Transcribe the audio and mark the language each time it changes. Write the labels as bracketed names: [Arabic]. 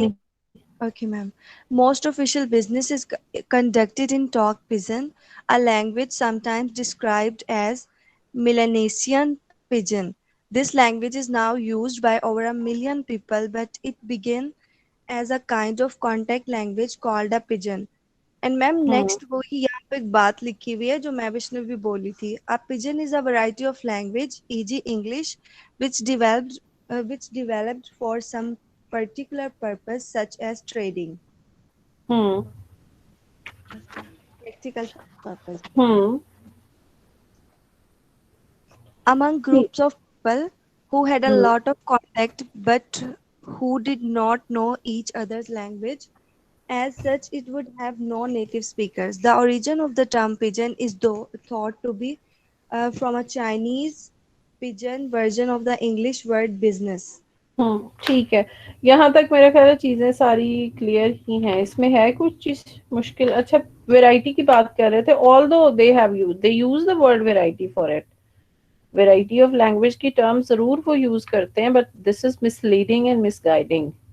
[English] Guinea. Okay, ma'am. Most official business is conducted in talk pigeon. a language sometimes described as Melanesian Pidgin. This language is now used by over a million people, but it began as a kind of contact language called a pidgin. And ma'am hmm [Hindi] next वही यहाँ पे एक बात लिखी हुई है जो मैं विष्णु भी बोली थी. [English] A pidgin is a variety of language e.g. English which developed for some particular purpose such as trading. Hmm Practical purpose. Hmm Among [Hindi] ठीक [English] groups of people who had a hmm lot of contact but who did not know each other's language, as such, it would have no native speakers. The origin of the term pigeon is thought to be from a Chinese pigeon version of the English word business. [Hindi] ठीक है. यहाँ तक मेरा ख्याल है चीजें सारी clear ही हैं. इसमें है कुछ चीज मुश्किल? अच्छा, वेराइटी की बात कर रहे थे. [English] Although they use the word variety for it. Variety of language [Hindi] की टर्म जरूर वो यूज करते हैं, [English] But this is misleading and misguiding.